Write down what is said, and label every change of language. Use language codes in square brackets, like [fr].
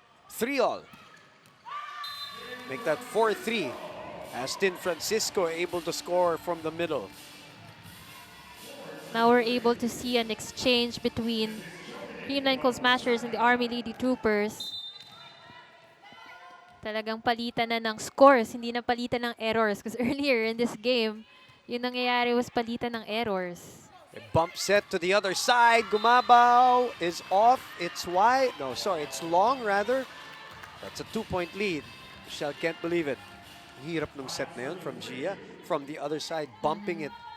[en] 3-all. Make that 4-3 as Tin Francisco able to score from the middle. Now we're able to see an exchange between Creamline Cold Smashers and the Army Lady Troopers. [tl] Talagang palitan na ng scores, hindi na palitan ng errors. [en] Because earlier in this game, [tl] yung nangyayari [en] was [tl] palitan ng [en] errors. A bump set to the other side. Gumabaw is off. It's wide. No, sorry, it's long rather. That's a 2-point lead. Michelle can't believe it. [tl] Hirap nung [en] set [tl] na yun [en] from Gia. From the other side, bumping it.